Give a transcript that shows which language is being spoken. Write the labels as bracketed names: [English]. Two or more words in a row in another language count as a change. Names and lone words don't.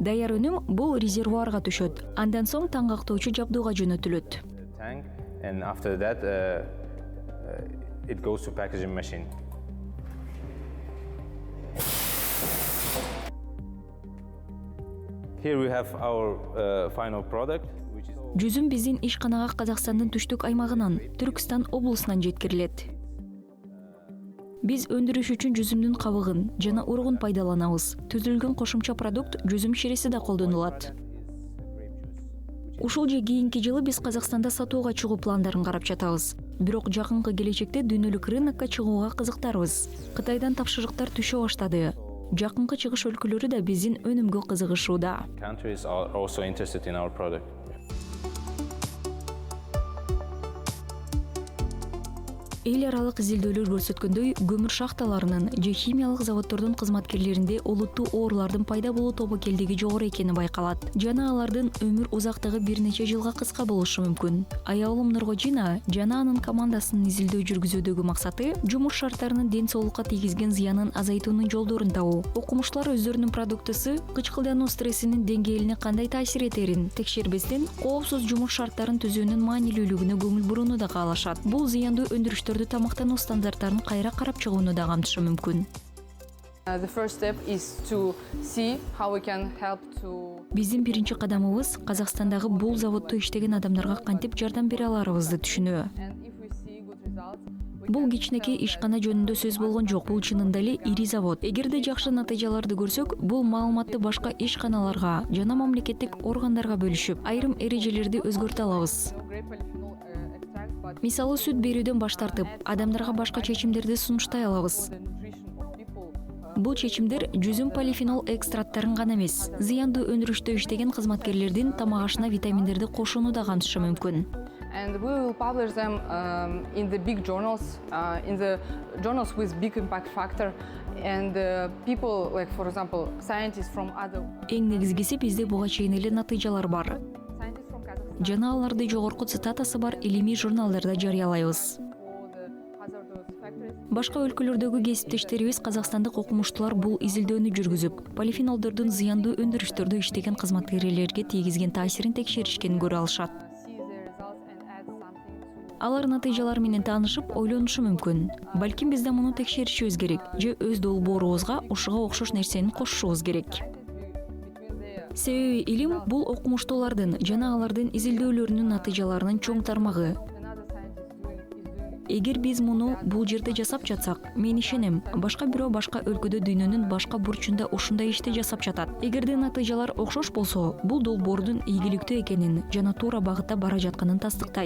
[Kyrgyz] Даяр өнүм бул резервуарга түшөт. Андан соң таң актоочу жабдууга жөнөтүлөт. [English] the tank, and after that it goes to packaging machine. Here we have our final product, which is [Kyrgyz] Жүзүм биздин ишканага Казакстандын түштүк аймагынан, Түркстан облусунан жеткирилет. Биз өндүрүш үчүн жүзүмдүн кабыгын жана уругун пайдаланабыз. Түзүлгөн кошумча продукт жүзүм ширеси да колдонулат. Ушул же кийинки жылы биз Казакстанда сатууга чыгуу пландарын карап жатабыз. Бирок жакынкы келечекте дүйнөлүк рынокко чыгууга кызыктарбыз. Кытайдан тапшырыктар түшө баштады. Жакынкы чыгыш өлкөлөрү да биздин өнүмгө кызыгышууда. [English] countries are also interested in our product. [Kyrgyz] Эл аралык изилдөөлөр көрсөткөндөй, көмүр шахталарынын же химиялык заводдордун кызматкерлеринде олуттуу оорулардын пайда болуу тобокелдиги жогору экени байкалат. Жана алардын өмүр узактыгы бир нече жылга кыска болушу мүмкүн. Аялым Нургожина жана анын командасынын изилдөө жүргүзүүдөгү максаты жумуш шарттарынын ден соолукка тийгизген зыянын азайтуунун жолдорун табуу. Окумуштуулар өздөрүнүн продуктысы кычкылдануу стрессинин деңгээлине кандай таасир этерин текшербестен, коопсуз жумуш шарттарын түзүүнүн маанилүүлүгүнө көңүл бурууну да каалашат. Бул зыяндуу өндүрүштөрдү тамактануу стандарттарын кайра карап чыгууну да камтышы мүмкүн. [English] The first step is to see how we can help to [Kyrgyz] Биздин биринчи кадамыбыз Казакстандагы бул заводдо иштеген адамдарга кантип жардам бере аларыбызды түшүнүү. [English] and if we see good results, we [Kyrgyz] Бул [English] can [Kyrgyz] кичинекей [English] help [Kyrgyz] ишкана жөнүндө сөз болгон жок. Бул чынында эле ири завод. Эгерде жакшы натыйжаларды көрсөк, бул маалыматты башка ишканаларга жана мамлекеттик органдарга бөлүшүп, айрым эрежелерди өзгөртө алабыз. [English] grape polyphenol extract, but [Kyrgyz] Мисалы, сүт берүүдөн баш тартып, адамдарга башка чечимдерди сунуштай алабыз. [English] the nutrition of people. [Kyrgyz] Бул чечимдер жүзүм полифенол экстракттарын гана эмес, зыяндуу өндүрүштө иштеген кызматкерлердин тамак ашына витаминдерди кошууну да камтышы мүмкүн. [English] And we will publish them in the big journals, in the journals with big impact factor. And people, like for example, scientists from other [Kyrgyz] Эң негизгиси бизде буга чейин эле натыйжалар бар. [English] scientists from Kazakhstan [Kyrgyz] Жана аларды жогорку цитатасы бар илимий журналдарда жарыялайбыз. [English] for the hazardous factories. [Kyrgyz] Башка өлкөлөрдөгү кесиптештерибиз казакстандык окумуштуулар бул изилдөөнү жүргүзүп, полифенолдордун зыяндуу өндүрүштөрдө иштеген кызматкерлерге тийгизген таасирин текшеришкени көрө алышат. [English] See the results and add something to [Kyrgyz] Алар натыйжалар менен таанышып, ойлонушу мүмкүн. Балким биз да муну текшеришибиз керек, же өз долбоорубузга ушуга окшош нерсени кошушубуз керек. [English] between their [Kyrgyz] Себеби илим бул окумуштуулардын жана алардын изилдөөлөрүнүн натыйжаларынын чоң тармагы. [English] another scientist is doing. [Kyrgyz] Эгер биз муну бул жерде жасап жатсак, мен ишенем, башка бирөө башка өлкөдө дүйнөнүн башка бурчунда ушундай ишти жасап жатат. Эгерде натыйжалар окшош болсо, бул долбоордун ийгиликтүү экенин жана туура багытта бара жатканын тастыктайт.